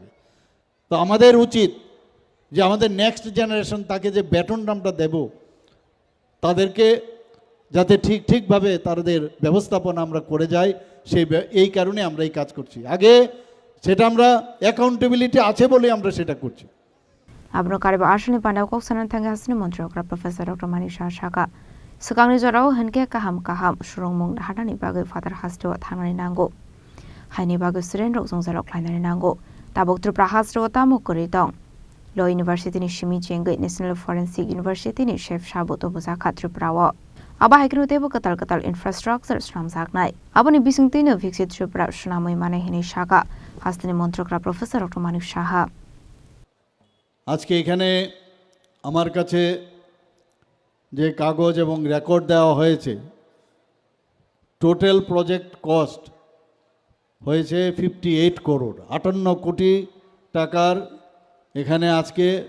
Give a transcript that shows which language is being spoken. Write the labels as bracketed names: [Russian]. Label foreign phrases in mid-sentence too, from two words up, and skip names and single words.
[Bangla] তো আমাদের উচিত যে আমাদের [English] next generation [Bangla] তাকে যে ব্যাটনটা আমরা দেব, তাদেরকে যাতে ঠিকভাবে তাদের ব্যবস্থাপনা আমরা করে যাই, এই কারণে আমরা এই কাজ করছি। আগে সেটা আমরা অ্যাকাউন্টেবিলিটি আছে বলে আমরা সেটা করছি। [Kok Borok] Abno Kariba Ashani Panda Koksanan Thanga Hasni Montrakra Professor Dr. Manik Shah Shaka Sekangni jorao henke kaham surungmung hadani bagai father hasto thangani nango. Haini bagai student rok jongjarok klainani nango. Tabok Tripura hasto tamuk kori dong. Law University ni Shimi Jenggai National Forensic University ni Chef Shabut Obuzaka Tripura wo. Aba haikru tebo katal infrastructure sramjaknai. Aboni bisingtino Viksit Tripura sunamoi mane hini shaka. [Bangla] Hastani মন্ত্রকরা প্রফেসর ডক্টর মানিক সাহা আজকে এখানে আমার কাছে যে কাগজ এবং রেকর্ড দেওয়া হয়েছে [English] total project cost [Bangla] হয়েছে 58 করোড় 58 কোটি টাকার এখানে আজকে